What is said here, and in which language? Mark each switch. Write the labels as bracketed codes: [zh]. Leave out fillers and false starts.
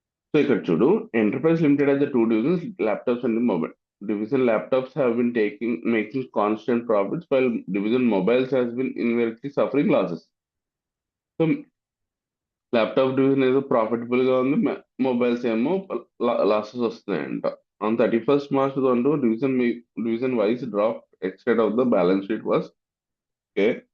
[te] So ఇక్కడ చూడు, [en] Enterprise limited has the two divisions, laptops and mobile. Division laptops have been making constant profits, while division mobiles has been invariably suffering losses. [te] So laptop division ఏదో profitable గా ఉంది, mobiles ఏమో losses వస్తున్నాయంట. [en] On 31st March 2022, division wise drop extent of the balance sheet was okay.